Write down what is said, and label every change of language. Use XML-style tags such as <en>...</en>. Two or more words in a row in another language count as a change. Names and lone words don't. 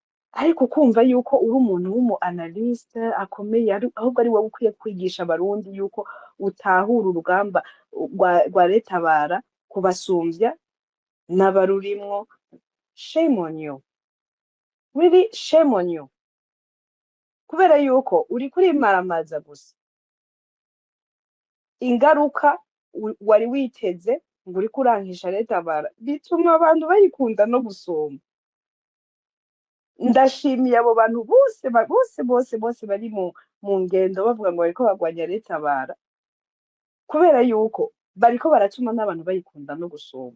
<rn>ariko kumva yuko uri umuntu w'umu analyste akomeye ahubwo ari wowe ukwiye kwigisha abarundi yuko utahura urugamba rwa Tabara kubasumbya n'abarurimwo.</rn> <en>Shame on you, really shame on you,</en> <rn>kubera yuko uri kurimaramaza gusa ingaruka wari witeze ngo uri kurangisha Tabara bituma abantu bayikunda no gusoma. Ndashimiye abo bantu bose bari mu ngendo bavuga ngo bariko bagwanya Tabara, kubera yuko bariko baratuma n'abantu bayikunda no gusoma.</rn>